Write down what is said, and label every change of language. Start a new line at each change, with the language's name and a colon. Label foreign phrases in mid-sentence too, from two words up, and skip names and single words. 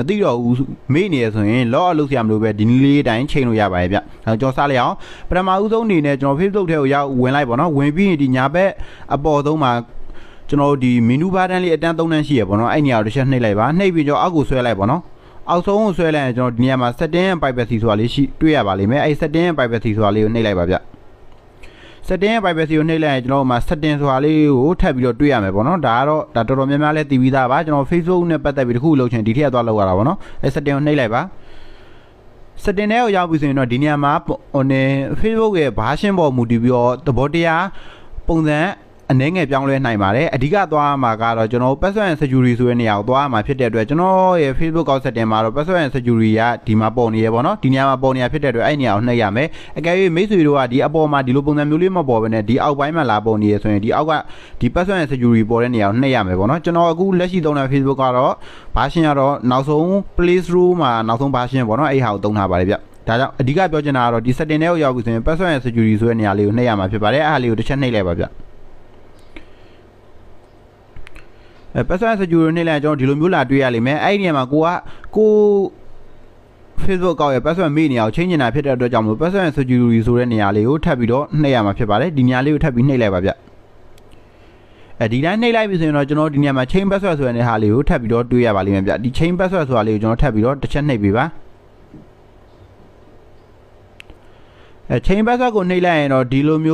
Burmese: သိတော့ဘူးမေ့နေရဆိုရင်
English: log out
Burmese: လုပ်စရာမလိုပဲဒီနည်းလေးအတိုင်းချိန်လို့ရပါတယ်ဗျ။ကျွန်တော်စလိုက်အောင်ပထမဦးဆုံးအနေနဲ့ကျွန်တော် Facebook ထဲကိုရောက်ဝင်လိုက်ပေါ့နော်ဝင်ပြီးရင်ဒီညာဘက်အပေါ်ဆုံးမှာကျွန်တော်ဒီ
English: menu button
Burmese: လေးအတန်း၃တန်းရှိရပေါ့နော်အဲ့နေရာကိုတစ်ချက်နှိပ်လိုက်ပါနှိပ်ပြီးကျွန်တော်အောက်ကိုဆွဲလိုက်ပေါ့နော်အောက်ဆုံးကိုဆွဲလိုက်ရင် ကျွန်တော်ဒီနေရာမှာ
English: setting and privacy
Burmese: ဆိုတာလေးရှိတွေ့ရပါလိမ့်မယ်အဲ့
English: setting and privacy
Burmese: ဆိုတာလေးကိုနှိပ်လိုက်ပါဗျ။ setting ရဲ့ privacy ကိုနှိပ်လိုက်ရင်ကျွန်တော်တို့မှာ setting ဆိုတာလေးကိုထပ်ပြီးတော့တွေ့ရမယ်ပေါ့နော်ဒါကတော့ဒါတော်တော်များများလဲသိပြီးသားပါကျွန်တော် Facebook နဲ့ပတ်သက်ပြီးတခု လုပ်ချင်ဒီထက်သွားလောက်ရတာပေါ့နော်အဲ setting ကိုနှိပ်လိုက်ပါ setting ထဲကိုရောက်ပြီဆိုရင်တော့ဒီနေရာမှာFacebook ရဲ့ version ပေါ်မူတည်ပြီးတော့သဘောတရားပုံစံအနေငယ်ပြောင်းလဲနိုင်ပါတယ်အဓိကသွားမှာ ကတော့ကျွန်တော်
English: password and security
Burmese: ဆိုတဲ့နေရာကိုသွားမှာဖြစ်တဲ့အတွက်ကျွန်တော်ရဲ့ Facebook
English: account setting
Burmese: မှာတော့
English: password and security
Burmese: ကဒီမှာပေါ်နေရပေါ့နော်ဒီနေရာမှာပေါ်နေရဖြစ်တဲ့အတွက်အဲ့နေရာကိုနှိပ်ရမယ်အကယ်၍မိတ်ဆွေတို့ကဒီအပေါ်မှာဒီလိုပုံစံမျိုးလေးမပေါ်ဘဲနဲ့ဒီအောက်ပိုင်းမှာလာပေါ်နေရဆိုရင်ဒီအောက်ကဒီ
English: password and security
Burmese: ပေါ်တဲ့နေရာကိုနှိပ်ရမယ်ပေါ့နော်ကျွန်တော်အခုလက်ရှိသုံးတဲ့ Facebook ကတော့ version ကတော့နောက်ဆုံး Play Store မှာနောက်ဆုံး version ပေါ့နော်အဲ့ဟာကိုသုံးထားပါတယ်ဗျဒါကြောင့်အဓိကပြောချင်တာကတော့ဒီ setting ထဲကိုရောက်ပြီဆိုရင်
English: password and security
Burmese: ဆိုတဲ့နေရာလေးကိုနှိပ်ရမှာဖြစ်ပါတယ်အဲ့ဟာလေးကိုတစ်ချက်နှိပ်လိုက်ပါဗျ
English: password security
Burmese: နဲ့လည်းကျွန်တော်ဒီလိုမျိုးလာတွေ့ရလိမ့်မယ်အဲ့ဒီနေရာမှာကို Facebook ကောက်ရဲ့ password မေ့နေအောင်ချိန်နေတာဖြစ်တဲ့အတွက်ကြောင့်မို့
English: password security
Burmese: ဆိုတဲ့နေရာလေးကိုထပ်ပြီးတော့နှိပ်ရမှာဖြစ်ပါတယ်ဒီနေရာလေးကိုထပ်ပြီးနှိပ်လိုက်ပါဗျဒီတိုင်းနှိပ်လိုက်ပြီဆိုရင်တော့ကျွန်တော်ဒီနေရာမှာ
English: chain password
Burmese: ဆိုတဲ့နေရာလေးကိုထပ်ပြီးတော့တွေ့ရပါလိမ့်မယ်ဗျဒီ
English: chain password
Burmese: ဆိုတာလေးကိုကျွန်တော်ထပ်ပြီးတော့တစ်ချက်နှိပ်ပေးပါ
English: chain password
Burmese: ကိုနှိပ်လိုက်ရင်တော့ဒီလို